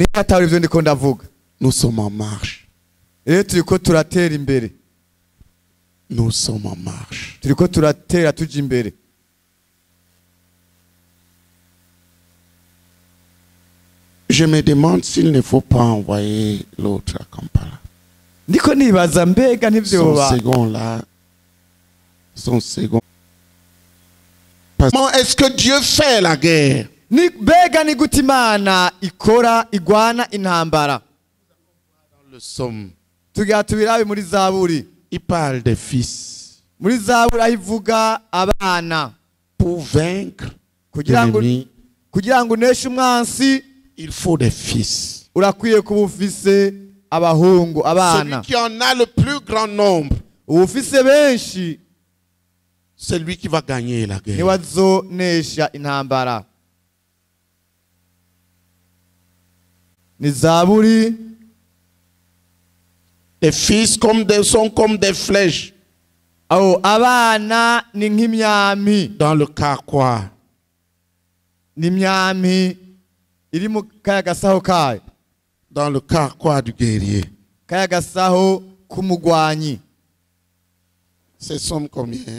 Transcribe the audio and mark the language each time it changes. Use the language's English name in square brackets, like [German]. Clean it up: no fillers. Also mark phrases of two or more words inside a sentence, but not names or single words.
[Rundi] Niba atari ivyo ndiko ndavuga. [French] Nous sommes en marche. [Rundi] Rero turiko turatera imbere. [French] Nous sommes en marche. [Rundi] Turiko turatera tuja imbere. [French] Je me demande s'il ne faut pas envoyer l'autre à Kampala. [Rundi] Ndiko nibaza mbega [French] Son [Rundi] ntivyoba. [French] second là. Son second. Comment est-ce que Dieu fait la guerre? [Rundi] Mbega ni gute Imana ikora igwana intambara. [French] Dans le Somme, [Rundi] Tugira tubirabe muri Zaburi. [French] il parle des fils. [Rundi] Muri Zaburi aho ivuga abana. [French] Pour vaincre [Rundi] Kugira ngo uneshe umwansi [French] il faut des fils. [Rundi] urakwiye kuba ufise abahungu abana. [French] Celui qui en a le plus grand nombre, [Rundi] Ufise benshi [French] c'est lui qui va gagner la guerre. [Rundi] niwazonesha intambara. Ni Zaburi. [French] Les fils sont comme des flèches [Rundi] Aho abana ni nk'imyami. [French] dans le carquois. [Rundi] Ni imyami iri mu kaya gasaho kayo. [French] Dans le carquois du guerrier. [Rundi] Kaya gasaho k'umugwanyi. [French] C'est somme combien?